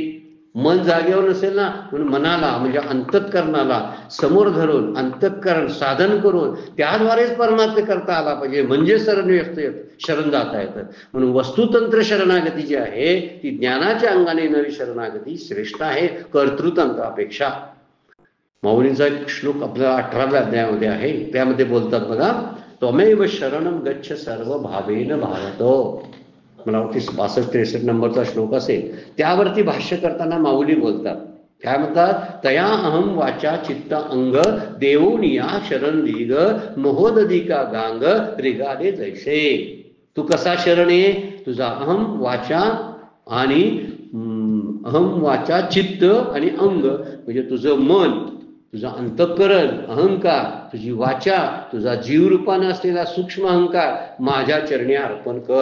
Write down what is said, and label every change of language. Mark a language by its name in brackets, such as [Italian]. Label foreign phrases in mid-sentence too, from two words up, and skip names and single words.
[Marathi] मन जागेवर नसेल ना, म्हणून मनाला म्हणजे अंतःकरणाला समोर धरून अंतःकरण साधन करून त्याद्वारेच परमार्थ करता आला पाहिजे, म्हणजे शरण जाता येतं. म्हणून वस्तुतंत्र शरणागती जी आहे ती ज्ञानाच्या अंगाने येणारी शरणागती श्रेष्ठ आहे कर्तृतंत्रापेक्षा. माऊलींचा एक श्लोक आपल्या 18व्या अध्यायामध्ये आहे. त्यामध्ये बोलतात बघा, [Sanskrit] त्वमेव शरणं गच्छ सर्व भावेन भारत. [Marathi] मला वाटते 62-63 नंबरचा श्लोक असेल. त्यावरती भाष्य करताना माऊली बोलतात, काय म्हणतात, तया अहम वाचा चित्त अंग देवोनिया शरण लीग महोदधिका गांग रिगाले जैसे. तू कसा शरण ये, तुझा अहम वाचा आणि अहम वाचा चित्त आणि अंग म्हणजे तुझं मन, तुझा अंतःकरण, अहंकार, तुझी वाचा, तुझा जीवरूपानं असलेला सूक्ष्म अहंकार माझ्या चरणी अर्पण कर.